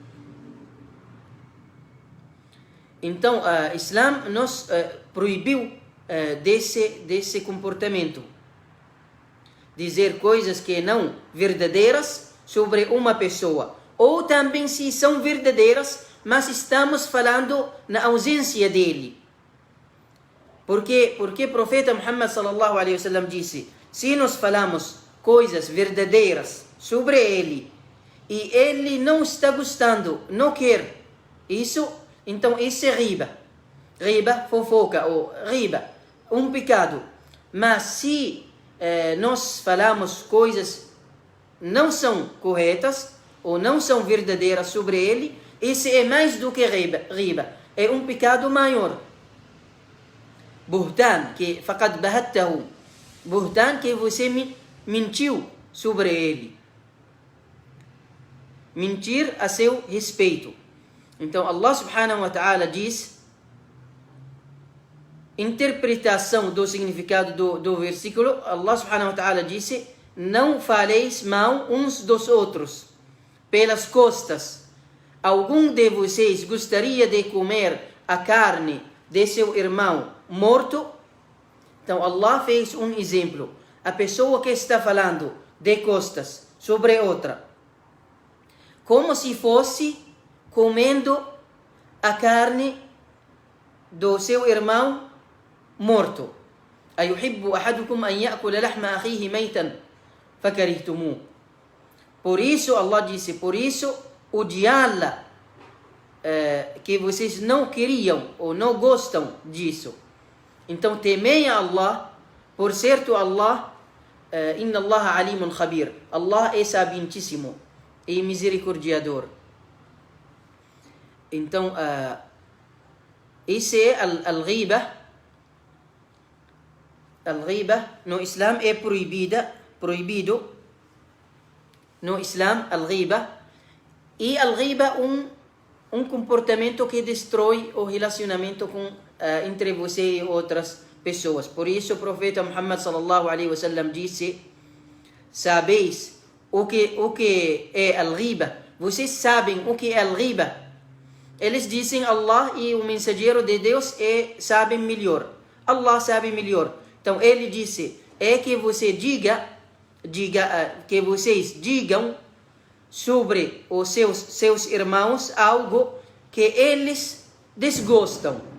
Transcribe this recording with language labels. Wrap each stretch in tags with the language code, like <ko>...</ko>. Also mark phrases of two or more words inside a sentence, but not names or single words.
<pt>Então, o Islã nos proibiu desse comportamento. Dizer coisas que não verdadeiras sobre uma pessoa. Ou também se são verdadeiras, mas estamos falando na ausência dele. Porque o profeta Muhammad</pt> <ar>صلى الله عليه وسلم</ar> <pt>disse: se nós falamos coisas verdadeiras sobre ele e ele não está gostando, não quer isso, então isso é riba. Riba, fofoca, ou riba, um pecado. Mas se nós falamos coisas não são corretas ou não são verdadeiras sobre ele, isso é mais do que riba. É um pecado maior.</pt> <ar>Buhtan, que فقد بهته.</ar> <pt>Buhtan, que você mentiu sobre ele. Mentir a seu respeito. Então Allah</pt> <ar>سبحانه وتعالى</ar> <pt>diz, interpretação do significado do versículo, Allah</pt> <ar>سبحانه وتعالى</ar> <pt>disse: não faleis mal uns dos outros pelas costas. Algum de vocês gostaria de comer a carne de seu irmão morto? Então Allah fez um exemplo. A pessoa que está falando de costas sobre outra, como se fosse comendo a carne do seu irmão morto.</pt> <ar>أيحب أحدكم أن يأكل لحم أخيه ميتا فكرهتموه.</ar> <pt>Por isso Allah disse, por isso odiá-la, que vocês não queriam ou não gostam disso. Então temei a Allah, por certo Allah,</pt> <ar>إن الله عليم خبير.</ar> <pt>Allah é sabientíssimo e misericordiador. Então isso é al-ghiba. Al-ghiba no Islam é proibido no Islam, al-ghiba. E al-ghiba um comportamento que destrói o relacionamento entre você e outras pessoas. Por isso o profeta Muhammad</pt> <ar>صلى الله عليه وسلم</ar> <pt>disse: sabeis o que é al-ghiba? Vocês sabem o que é al-ghiba? Eles dizem Allah e o mensageiro de Deus sabem melhor. Allah sabe melhor. Então ele disse: é que você que vocês digam sobre os seus irmãos algo que eles desgostam.</pt>